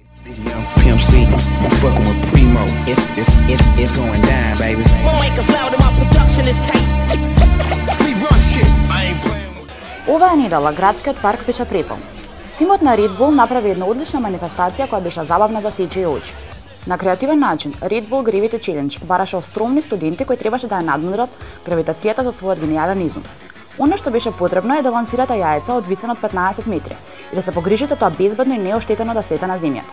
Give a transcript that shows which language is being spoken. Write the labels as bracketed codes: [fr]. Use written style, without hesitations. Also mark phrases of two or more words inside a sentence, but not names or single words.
[en] This young Pimp C, I'm fucking with Primo. It's going down, baby. My mic is loud and my production is tight. We run shit. I ain't playing with. [mk] Оваа недела градскиот парк беше преполн. Тимот на Red Bull направи една одлична манифестација која беше забавна за сечи очи. На креативен начин, Red Bull Gravity Challenge бараше остромни студенти кои требаше да ја надмудрат гравитацијата за својот гениален изум. Оно што беше потребно е да лансирате јајца од висина од 15 метри и да се погрижите тоа безбедно и неоштетено да слета на земјата.